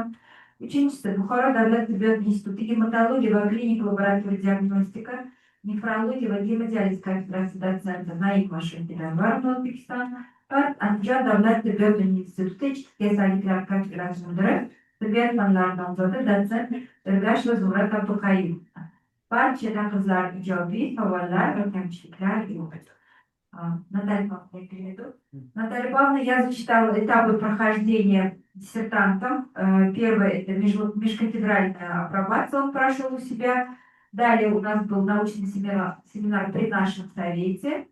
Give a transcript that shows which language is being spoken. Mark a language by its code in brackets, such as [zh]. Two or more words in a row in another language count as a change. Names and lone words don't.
[uz] Uchinchisi, Buxoro davlat tibbiyot instituti gematologiya va klinik laboratoriya diagnostika, nefrologiya va gemodializ kafedrasi dotsenti Naim Mashrukidanvarov, O'zbekiston. Va Andijon davlat tibbiyot instituti ichki kasalliklar kafedrasi mudiri tibbiyot fanlari nomzodi dotsent Ergasheva Zumrad Abduqayimova. Barcha qizlar ijobiy, savollar va kamchiliklar yo'q. [ru] Наталья Павловна, я зачитала этапы прохождения диссертантом. Первый – это межкафедральная апробация, он прошел у себя. Далее у нас был научный семинар при нашем совете.